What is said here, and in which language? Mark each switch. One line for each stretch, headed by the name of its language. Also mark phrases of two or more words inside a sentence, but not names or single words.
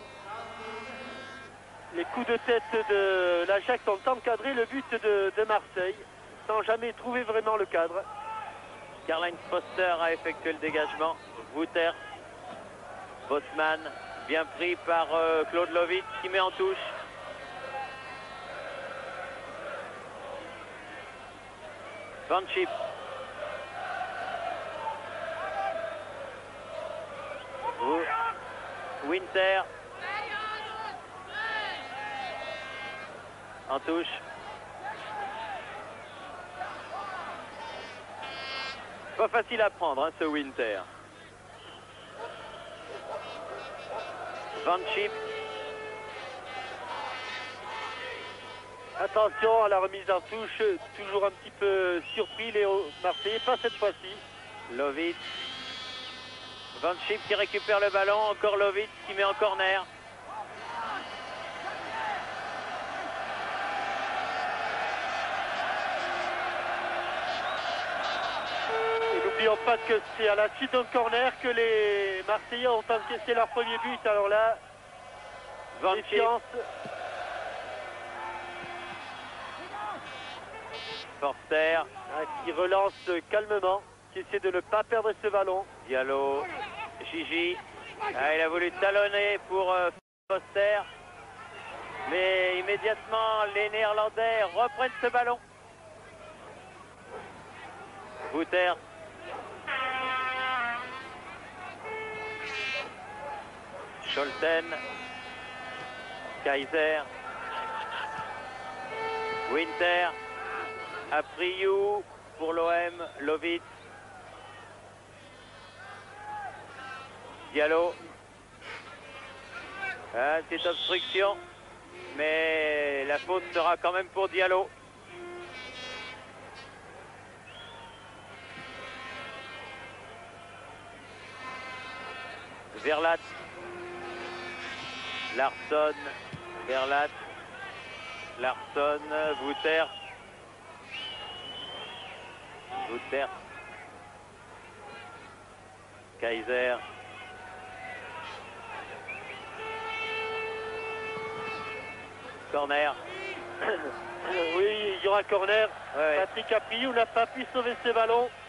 French: Les coups de tête de l'Ajax ont encadré le but de Marseille, sans jamais trouver vraiment le cadre. Karl-Heinz Foster a effectué le dégagement. Wouters. Bosman, bien pris par Claude Lovitz qui met en touche. Van Schip. Winter. En touche. Pas facile à prendre, hein, ce Winter. Van Schip. Attention à la remise en touche, toujours un petit peu surpris les Marseillais, pas cette fois-ci. Lovitz. Van Schip qui récupère le ballon, encore Lovitz qui met en corner. Et n'oublions pas que c'est à la suite d'un corner que les Marseillais ont encaissé leur premier but. Alors là, Van défiance. Forster. Qui relance calmement, qui essaie de ne pas perdre ce ballon. Diallo. Gigi. Il a voulu talonner pour Forster. Mais immédiatement, les Néerlandais reprennent ce ballon. Wouters. Scholten. Kaiser. Winter. Apriou pour l'OM. Lovitz. Diallo. Petite obstruction. Mais la faute sera quand même pour Diallo. Verlat. Larsson. Verlat. Larsson. Wouters. Wouters. Kaiser. Corner. Oui, il y aura corner. Ouais. Patrick Apriou n'a pas pu sauver ses ballons.